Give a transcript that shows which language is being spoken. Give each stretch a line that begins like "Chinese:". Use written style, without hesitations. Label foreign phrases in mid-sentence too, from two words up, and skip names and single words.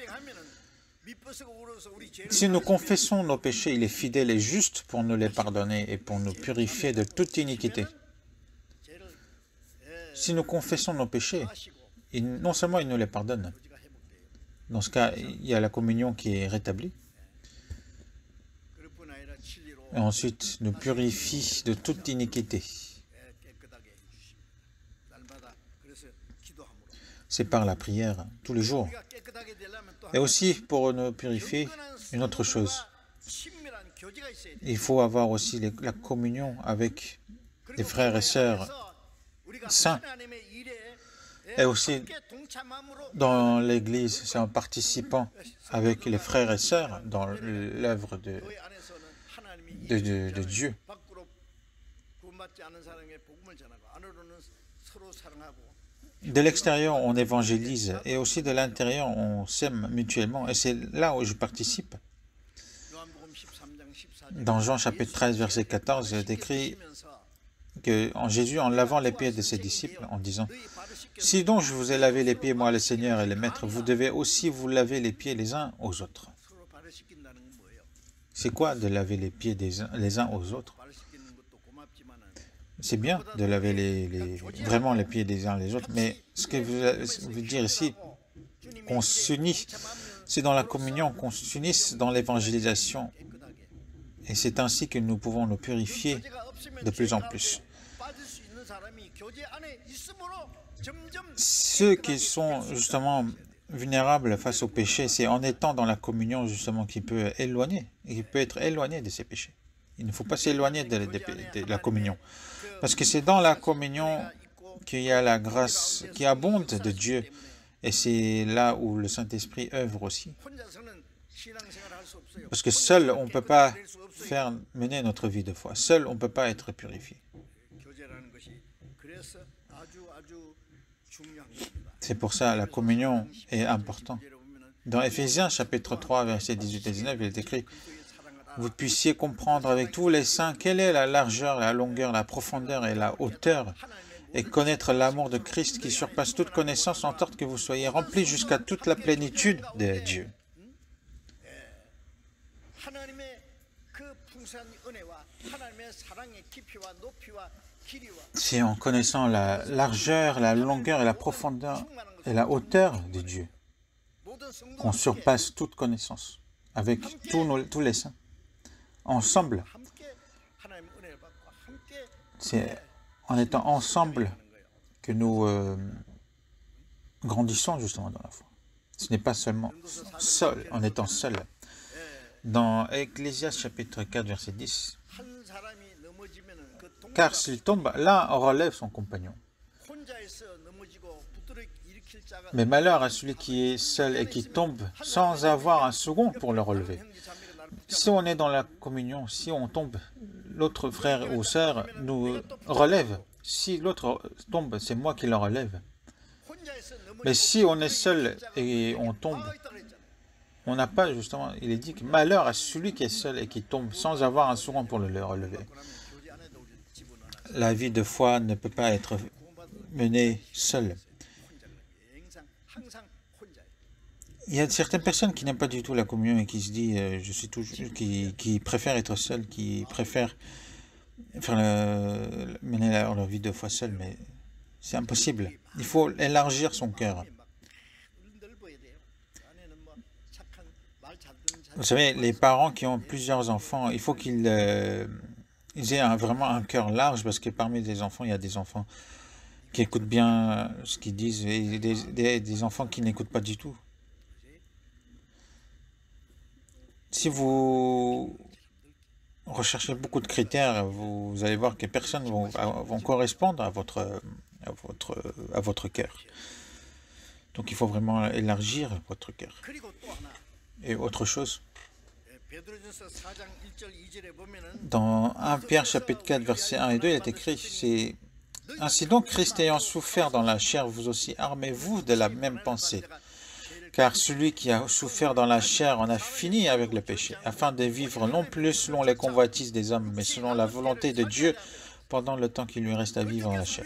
French: Si nous confessons nos péchés, il est fidèle et juste pour nous les pardonner et pour nous purifier de toute iniquité. Si nous confessons nos péchés, non seulement il nous les pardonne, Dans ce cas, il y a la communion qui est rétablie.
Korean: 그뿐 아니라 진리로
French: Et ensuite, nous purifie de toute iniquité.
Korean: 깨끗하게 해주십니다. 날마다 그래서 기도함으로
French: C'est par la prière, tous les jours.
Korean: 우리가 깨끗하게 되려면 또
French: Et aussi, pour nous purifier, une autre chose.
Korean: 친밀한 교제가 있어야 돼.
French: Il faut avoir aussi la communion avec les frères et sœurs
Korean: 우리가
French: saints.
Korean: 하나님의 일에
French: Et aussi,
Korean: 함께 동참함으로
French: dans l'Église, c'est en participant avec les frères et sœurs dans l'œuvre
Korean: 교회 안에서는 하나님이
French: de Dieu.
Korean: 밖으로 구원받지 않은 사람에게 복음을 전하고 안으로는 서로 사랑하고
French: De l'extérieur, on évangélise et aussi de l'intérieur, on s'aime mutuellement. Et c'est là où je participe.
Korean: 요한복음 13장 14절
French: Dans Jean chapitre 13, verset 14, il est écrit qu'en Jésus, en lavant les pieds de ses disciples, en disant « Si donc je vous ai lavé les pieds, moi le Seigneur et le Maître, vous devez aussi vous laver les pieds les uns aux autres.
Korean: 서로 발을 씻긴다는 건 뭐예요? »
French: C'est quoi de laver les pieds les uns aux autres?
Korean: 발을 씻기는 것도 고맙지만은
French: C'est bien de laver vraiment les pieds des uns les autres, mais ce que veut dire ici, qu'on s'unit, c'est dans la communion, qu'on s'unisse dans l'évangélisation.
Korean: 깨끗하게
French: Et c'est ainsi que nous pouvons nous purifier
Korean: 교제가 없으면
French: de plus en
Korean: 죄
French: plus.
Korean: 가운데 빠질 수 있는 사람이 교제 안에 있으므로 점점
French: Ceux qui sont justement vulnérables face au péché, c'est en étant dans la communion justement qui peut éloigner, et qui peut être éloigné de ces péchés. Il ne faut pas s'éloigner de la communion. Parce que c'est dans la communion qu'il y a la grâce qui abonde de Dieu. Et c'est là où le Saint-Esprit œuvre aussi.
Korean: 혼자서는 신앙생활을 할 수 없어요.
French: Parce que seul, on ne peut pas mener notre vie de foi. Seul, on ne peut pas être purifié.
Korean: 교제라는 것이 그래서 아주 중요한 겁니다.
French: C'est pour ça la communion est importante.
Korean: 예를 보면은
French: Dans Éphésiens chapitre 3, versets 18 et 19, il est écrit « Vous puissiez comprendre avec tous les saints quelle est la largeur, la longueur, la profondeur et la hauteur, et connaître l'amour de Christ qui surpasse toute connaissance, en sorte que vous soyez remplis jusqu'à toute la plénitude de Dieu. »
Korean: 하나님의 그 풍성한 은혜와 하나님의 사랑의 깊이와 높이와 길이와
French: C'est en connaissant la largeur, la longueur et la profondeur et la hauteur de Dieu
Korean: 모든 성도가
French: qu'on surpasse toute connaissance avec tous les saints. Ensemble,
Korean: 함께 하나님의 은혜를 받고 함께
French: c'est en étant ensemble
Korean: 하는 거예요.
French: que nous grandissons justement dans la foi. Ce n'est pas seulement seul, en étant seul. Dans Ecclésiaste chapitre 4, verset 10,
Korean: 한 사람이 넘어지면은 그
French: car
Korean: 동료가
French: s'il tombe, l'un relève son compagnon.
Korean: 혼자서 넘어지고 붙들어 일으킬 자가
French: Mais malheur à celui qui est seul et qui tombe sans avoir un second pour le relever.
Korean: 형제 자매가 나를
French: Si on est dans la communion, si on tombe, l'autre frère ou sœur nous relève. Si l'autre tombe, c'est moi qui le relève.
Korean: 혼자서
French: Mais
Korean: 넘어지고
French: si on est seul et on tombe,
Korean: 있다 그랬잖아.
French: on n'a pas justement, il est dit que malheur à celui qui est seul et qui tombe sans avoir un second pour le relever.
Korean: 그러면 교제 안에도 우리 집어넣어놔.
French: La vie de foi ne peut pas être menée seule.
Korean: 항상 혼자예요.
French: Il y a certaines personnes qui n'aiment pas du tout la communion et qui se disent, je suis toujours, qui préfèrent être seuls, qui préfèrent mener leur vie de foi seule, mais c'est impossible. Il faut élargir son cœur.
Korean: 막 넓어야 돼요. 안에는 뭐 착한 말 잘 듣는
French: Vous savez, les parents qui ont plusieurs enfants, il faut qu'ils ils aient vraiment un cœur large, parce que parmi les enfants, il y a des enfants qui écoutent bien ce qu'ils disent et des enfants qui n'écoutent pas du tout. Si vous recherchez beaucoup de critères, vous allez voir que personne vont correspondre à votre cœur. Donc il faut vraiment élargir votre cœur.
Korean: 그리고 또 하나
French: Et autre chose,
Korean: 베드로전서 4장 1절 2절에 보면은
French: dans 1 Pierre chapitre 4 versets 1 et 2, il est écrit, c'est « Ainsi donc, Christ ayant souffert dans la chair, vous aussi armez-vous de la même pensée. Car celui qui a souffert dans la chair en a fini avec le péché, afin de vivre non plus selon les convoitises des hommes, mais selon la volonté de Dieu, pendant le temps qu'il lui reste à vivre dans la chair.